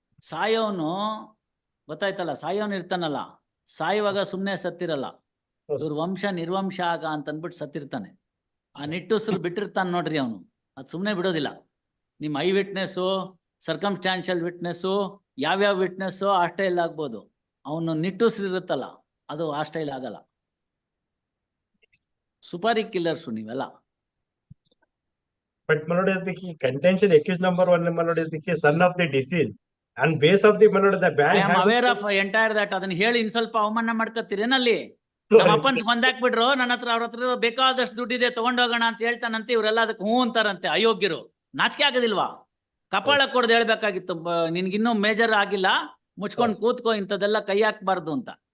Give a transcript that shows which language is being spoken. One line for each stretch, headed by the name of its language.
Kannada: ಸಾಯೋನು ಗೊತ್ತಾಯ್ತಲ್ಲ, ಸಾಯೋನು ಇರ್ತಾನಲ್ಲ, ಸಾಯುವಾಗ ಸುಮ್ಮನೆ ಸತ್ತಿರಲ್ಲ, ಇವ್ರ ವಂಶ ನಿರ್ವಂಶ ಆಗ ಅಂತ ಅಂದ್ಬಿಟ್ಟು ಸತ್ತಿರ್ತಾನೆ. ಆ ನಿಟ್ಟುಸಿರು ಬಿಟ್ಟಿರ್ತಾನೆ ನೋಡ್ರಿ ಅವನು, ಅದು ಸುಮ್ಮನೆ ಬಿಡೋದಿಲ್ಲ. ನಿಮ್ಮ ಐ ವಿಟ್ನೆಸ್ಸು, ಸರ್ಕಮ್ಸ್ಟಾನ್ಷಿಯಲ್ ವಿಟ್ನೆಸ್ಸು, ಯಾವ್ಯಾವ ವಿಟ್ನೆಸ್ಸು ಆ ಸ್ಟೈಲ್ ಆಗ್ಬೋದು, ಅವನು ನಿಟ್ಟುಸಿರು ಇರುತ್ತಲ್ಲ ಅದು ಆ ಸ್ಟೈಲ್ ಆಗಲ್ಲ. ಸುಪಾರಿ ಕಿಲ್ಲರ್ಸು ನೀವೆಲ್ಲ.
English: But my lord, is the contention accused number 1, my lord, is the son of the deceased, and base of the, my lord, the ban. I am aware of entire that.
Kannada: ಅದನ್ನ ಹೇಳಿ ಇನ್ ಸ್ವಲ್ಪ ಅವಮಾನ ಮಾಡ್ಕೊತೀರೇನಲ್ಲಿ. ನಮ್ಮ ಅಪ್ಪನ್ ಕೊಂದಾಕ್ಬಿಟ್ರು, ನನ್ನ ಹತ್ರ ಅವ್ರ ಹತ್ರ ಬೇಕಾದಷ್ಟು ದುಡ್ಡಿದೆ ತಗೊಂಡೋಗೋಣ ಅಂತ ಹೇಳ್ತಾನಂತೆ. ಇವರೆಲ್ಲ ಅದಕ್ಕೆ ಹೂ ಅಂತಾರಂತೆ. ಅಯೋಗ್ಯರು, ನಾಚಿಕೆ ಆಗೋದಿಲ್ವಾ? ಕಪಾಳ ಕೊಡ್ದು ಹೇಳ್ಬೇಕಾಗಿತ್ತು, ನಿನ್ಗಿನ್ನೂ ಮೇಜರ್ ಆಗಿಲ್ಲ, ಮುಚ್ಕೊಂಡು ಕೂತ್ಕೋ, ಇಂಥದ್ದೆಲ್ಲ ಕೈ ಹಾಕ್ಬಾರ್ದು ಅಂತ.